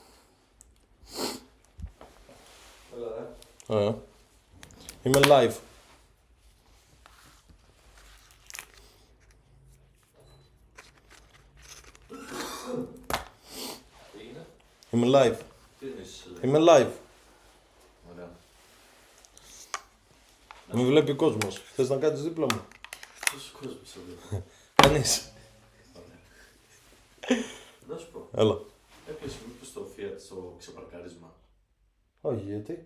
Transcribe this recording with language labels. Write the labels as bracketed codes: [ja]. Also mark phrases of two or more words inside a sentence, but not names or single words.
[en] Hello there. Oh yeah. I'm alive. I'm alive. I'm alive. [el] Ωραία. Με βλέπει ο κόσμος. Θες να κάτσεις δίπλα μου? Πόσος κόσμος σε βλέπει? Κανείς. Να σου πω. Έλα. Έπιασε μήπως το Fiat στο ξεπαρκάρισμα? Όχι, γιατί?